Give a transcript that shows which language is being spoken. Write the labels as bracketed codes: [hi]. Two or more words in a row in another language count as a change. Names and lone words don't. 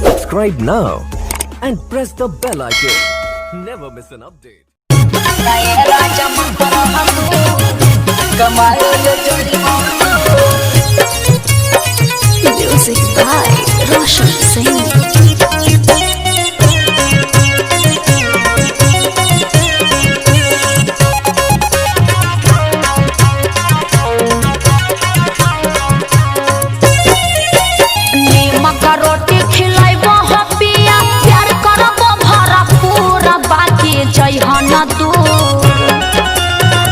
[en] Subscribe now and press the bell icon. Never miss an update. Music by Roshan Singh. [bho] रोटी खिलाइबो हपिया प्यार करबो भरपूर बाकी जइहन दूर आ